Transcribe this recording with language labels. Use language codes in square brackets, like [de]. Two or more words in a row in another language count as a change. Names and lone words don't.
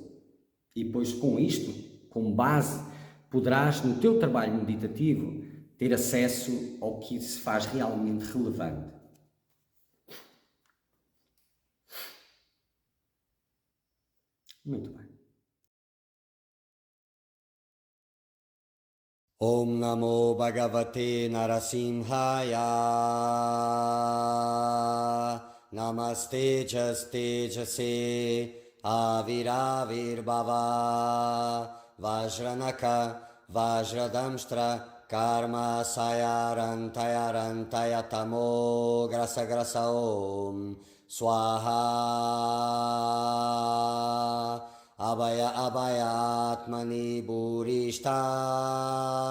[pt] E depois com isto, com base, poderás no teu trabalho meditativo ter acesso ao que se faz realmente relevante. Muito bem. [sa] Om Namo Bhagavate Narasimhaya. Namaste Tejase Aviravir Bhava Vajranaka Vajradamstra Karma Sayarantaya Tamo Grasa Om Swaha Abhaya Atmani Burishta